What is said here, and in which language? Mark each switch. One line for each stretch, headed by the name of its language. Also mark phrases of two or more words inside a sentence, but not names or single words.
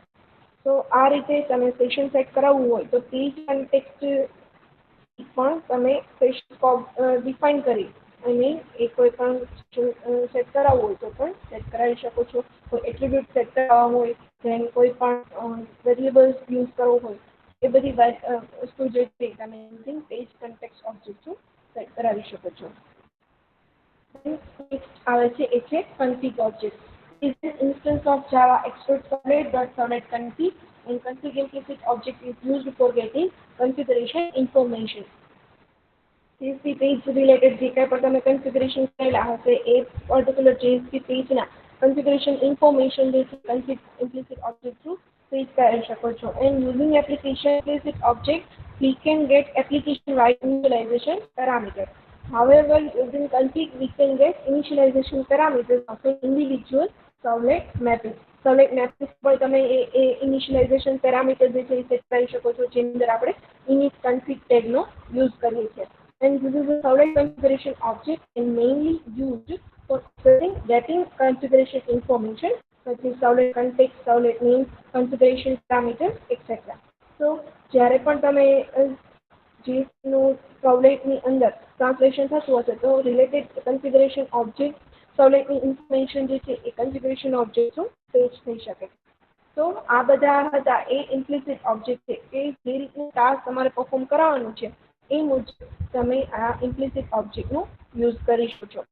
Gujarati: તો આ રીતે તમે સેશન સેટ કરાવવું હોય તો
English: page context
Gujarati: પણ તમે
English: session scope
Gujarati: ડિફાઇન કરી અને એ કોઈ પણ સેટ કરાવવું હોય તો પણ સેટ કરાવી શકો છો. કોઈ એટ્રીબ્યુટ સેટ કરાવવા હોય ધેન કોઈ પણ વેરિયેબલ્સ યુઝ કરવો હોય એ બધી વસ્તુ જે છે તમે
English: using page context object
Gujarati: થ્રુ સેટ કરાવી શકો છો. નેક્સ્ટ આવે છે એ છે
English: config object. Is an instance of Java export.servlet.config and config implicit object is used for getting configuration information. JSP page related
Gujarati: જે કાંઈ પણ તમે કન્ફિગરેશન કરેલા હશે એ પર્ટિક્યુલર JSP પેજના
English: configuration information
Gujarati: જે છે
English: config implicit object
Gujarati: થ્રુ પેજ કરી શકો છો.
English: And using application implicit object we can get application wide initialization parameters. However, using config we can get initialization parameters of an individual servlet mapping. Servlet mapping
Gujarati: પર તમે એ
English: initialization parameter
Gujarati: જે છે એ સેટ કરી શકો છો જેની અંદર આપણે
English: init config tag
Gujarati: નો યુઝ કરીએ છીએ.
English: And this is a servlet configuration object and mainly used for getting configuration information such as servlet context, servlet name, configuration parameters, etc.
Gujarati: So જ્યારે પણ તમે જેનું સર્વલેટની અંદર ટ્રાન્સલેશન થતું હશે તો
English: related configuration object
Gujarati: સર્વલેટની ઇન્ફોર્મેશન જે છે એ
English: configuration object
Gujarati: થ્રુ ફેચ થઈ શકે. તો આ બધા હતા એ
English: implicit object
Gujarati: છે કે જે રીતનું ટાસ્ક તમારે પરફોર્મ કરાવવાનું છે એ મુજબ તમે આ ઇમ્પ્લિસિટ ઓબ્જેક્ટનો યુઝ કરી શકો છો.